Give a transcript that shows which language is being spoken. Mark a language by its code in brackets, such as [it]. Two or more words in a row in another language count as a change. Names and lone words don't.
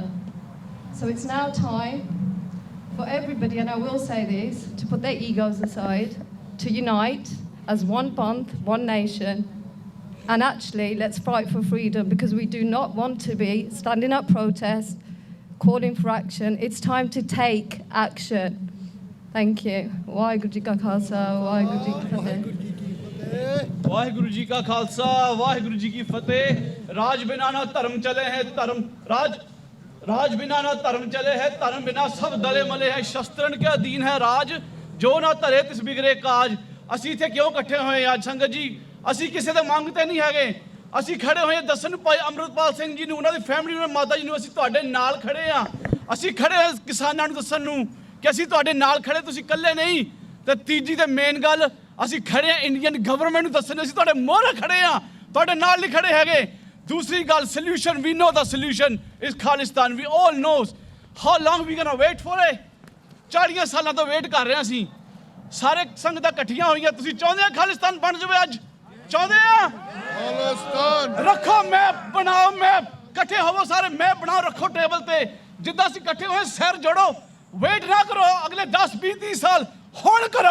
[en] So it's now time for everybody, and I will say this, to put their egos aside, to unite as one Panth, one nation, and actually let's fight for freedom, because we do not want to be standing up protest, calling for action. It's time to take action. Thank you. [pa] ਵਾਹਿਗੁਰੂ ਜੀ ਕਾ ਖਾਲਸਾ ਵਾਹਿਗੁਰੂ ਜੀ ਕੀ ਫਤਿਹ। ਵਾਹਿਗੁਰੂ ਜੀ ਕਾ ਖਾਲਸਾ ਵਾਹਿਗੁਰੂ ਜੀ ਕੀ ਫਤਿਹ। [hi] राज बिना ना धर्म चले है राज बिना ना धर्म चले है, धर्म बिना सब दले मले है। शस्त्रन के अधीन है राज, जो ना धरे तिस बिगड़े काज। [pa] ਅਸੀਂ ਇੱਥੇ ਕਿਉਂ ਇਕੱਠੇ ਹੋਏ ਅੱਜ ਸੰਗਤ ਜੀ? ਅਸੀਂ ਕਿਸੇ ਦੇ ਮੰਗਤੇ ਨਹੀਂ ਹੈਗੇ। ਅਸੀਂ ਖੜੇ ਹੋਏ ਦੱਸਣ ਭਾਈ ਅੰਮ੍ਰਿਤਪਾਲ ਸਿੰਘ ਜੀ ਨੂੰ, ਉਹਨਾਂ ਦੀ ਫੈਮਿਲੀ ਨੂੰ, ਮਾਤਾ ਜੀ ਨੂੰ, ਅਸੀਂ ਤੁਹਾਡੇ ਨਾਲ ਖੜੇ ਆ। ਅਸੀਂ ਖੜੇ ਹੋਏ ਕਿਸਾਨਾਂ ਨੂੰ ਦੱਸਣ ਨੂੰ ਕਿ ਅਸੀਂ ਤੁਹਾਡੇ ਨਾਲ ਖੜੇ, ਤੁਸੀਂ ਇਕੱਲੇ ਨਹੀਂ। ਤੇ ਤੀਜੀ ਤੇ ਮੇਨ ਗੱਲ, ਅਸੀਂ ਖੜੇ ਆ [en] Indian government [pa] ਨੂੰ ਦੱਸਣ, ਅਸੀਂ ਤੁਹਾਡੇ ਮੋਹਰੇ ਖੜੇ ਆ, ਤੁਹਾਡੇ ਨਾਲ ਨਹੀਂ ਖੜੇ ਹੈਗੇ। ਦੂਸਰੀ ਗੱਲ, [en] solution, we know the solution is Khalistan. We all knows how long we gonna wait for it. [pa] 40 ਸਾਲਾਂ ਤੋਂ ਵੇਟ ਕਰ ਰਹੇ ਹਾਂ ਅਸੀਂ। ਸਾਰੇ ਸੰਗਤਾਂ ਇਕੱਠੀਆਂ ਹੋਈਆਂ। ਤੁਸੀਂ ਚਾਹੁੰਦੇ ਆ ਖਾਲਿਸਤਾਨ ਬਣ ਜਾਵੇ ਅੱਜ? ਚਾਹੁੰਦੇ ਆ? ਖਾਲਿਸਤਾਨ ਰੱਖੋ, ਮੈਪ ਬਣਾਓ, ਮੈਪ ਇਕੱਠੇ ਹੋਵੋ ਸਾਰੇ, ਮੈਪ ਬਣਾਓ, ਰੱਖੋ ਟੇਬਲ ਤੇ। ਜਿੱਦਾਂ ਅਸੀਂ ਇਕੱਠੇ ਹੋਏ ਸਿਰ ਜੋੜੋ, ਵੇਟ ਨਾ ਕਰੋ ਅਗਲੇ 10 20 30 ਸਾਲ, ਹੁਣ ਕਰੋ।